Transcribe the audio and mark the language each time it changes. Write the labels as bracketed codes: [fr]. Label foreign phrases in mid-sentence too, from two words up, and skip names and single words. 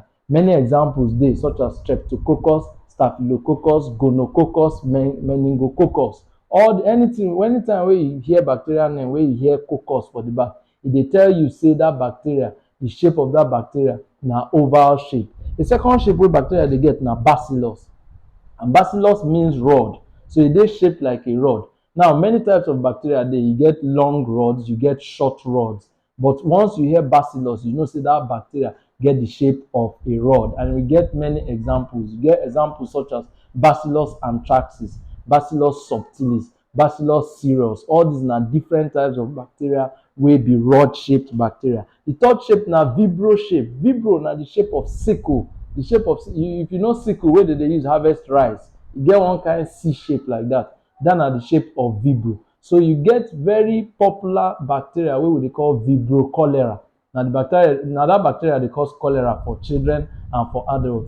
[pcm] Many examples dey such as streptococcus, staphylococcus, gonococcus, meningococcus. Anytime wey you hear bacteria name, wey you hear coccus for the back, e dey tell you say that bacteria, the shape of that bacteria na oval shape. The second shape wey bacteria dey get na bacillus, and bacillus means rod, so e dey shaped like a rod. Now many types of bacteria dey, you get long rods, you get short rods, but once you hear bacillus, you know say that bacteria get the shape of a rod. And we get many examples. You get examples such as Bacillus anthracis, Bacillus subtilis, Bacillus cereus. All these na different types of bacteria wey be rod shaped bacteria. The third shape na vibro shape. Vibro na the shape of sickle. The shape of, if you know sickle wey dem dey use harvest rice, e get one kind C shape like that. That na the shape of vibro. So you get very popular bacteria wey we dey call vibrio cholera. Na that bacteria dey cause cholera for children and for adults.